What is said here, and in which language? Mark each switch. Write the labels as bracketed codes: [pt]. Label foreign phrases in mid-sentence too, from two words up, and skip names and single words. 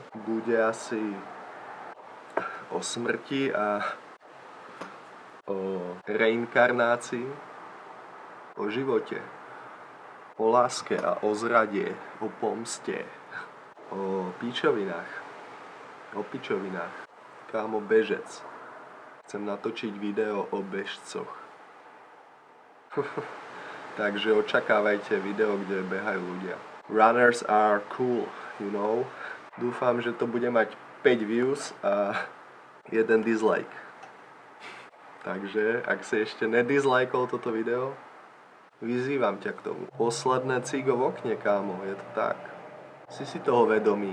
[sk] Bude asi o smrti a o reinkarnácii, o živote, o láske a o zrade, o pomste, o pičovinách, Kámo, bežec. Chcem natočiť video o bežcoch. Takže očakávajte video, kde behajú ľudia. [en] Runners are cool, you know. [sk] Dúfam, že to bude mať 5 views a 1 dislike. Takže, ak si ešte nedizlajkol toto video, vyzývam ťa k tomu. Posledné cigo v okne, kámo, je to tak. Si toho vedomý.